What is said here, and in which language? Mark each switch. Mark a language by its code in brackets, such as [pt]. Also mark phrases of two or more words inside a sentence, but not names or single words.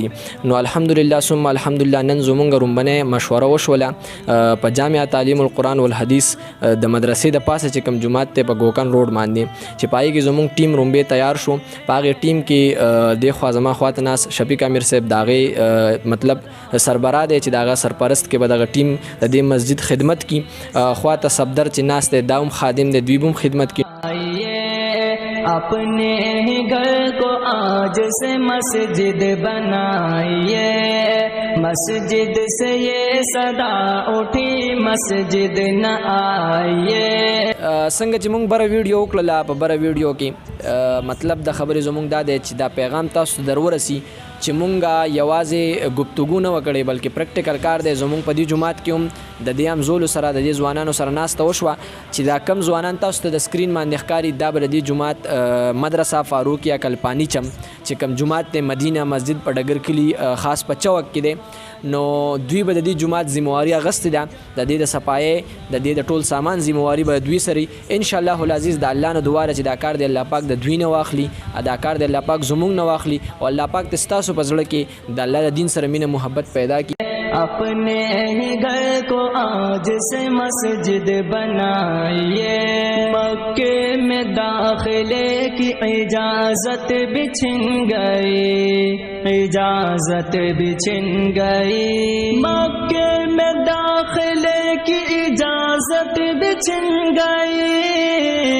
[ps] نو الحمدلله ثم الحمدلله نن زمونږ رومبنۍ مشوره وشوله په جامع تعلیم القرآن والحدیث د مدرسې د پاسه چې کوم جماعت دی په ګوکن روډ باندې، چې په هغې کې زمونږ ټیم رومبې تیار شو. په هغې ټیم کې دې خوا زما خواته ناست شفیق امیر صاحب د هغې مطلب سربراه دی چې د هغه سرپرست کې به دغه ټیم د دې مسجد خدمت کی. خواته صفدر چې ناست دی دا هم خادم دی، دوی به هم خدمت کی. [ur] اپنے ہی گھر کو آج سے مسجد بنائیے، مسجد سے یہ صدا اٹھی مسجد نہ آئیے. [ps] څنګه چې مونږ بره ویډیو وکړله، په بره ویډیو کې مطلب د خبرې زمونږ دا دی چې دا پیغام تاسو در ورسي چې مونږه یوازې گفتگو نه وکړې بلکې پریکټیکل کار دی. زمونږ په دې جماعت کې هم د دې همزولو سره د دې ځوانانو سره ناسته وشوه چې دا کم ځوانان تاسو ته د سکرین باندې ښکاري دا به د دې جماعت مدرسه فاروقیه کلپانی چم چې کم جماعت دی مدینه مسجد په ډګر کلي خاص په چوک کې دی، نو دوی به د دې جماعت ذمہواري اخیستې ده، د دې د صفایۍ د دې د ټول سامان ذمہواري به دوی سري. [ar] انشاءالله العزیز [ps] د الله نه دعا ده چې دا کار دی الله پاک د دوی نه واخلي، دا کار دی الله پاک زمونږ نه واخلي او الله پاک د ستاسو په زړه کې د الله د دین سره مینه محبت پیدا کړي. [ur] اپنے ہی گھر کو آج سے مسجد بنائیے، مکے میں داخلے کی اجازت بھی چھن گئی، اجازت بھی چھن گئی، مکے میں داخلے کی اجازت بھی چھن گئی.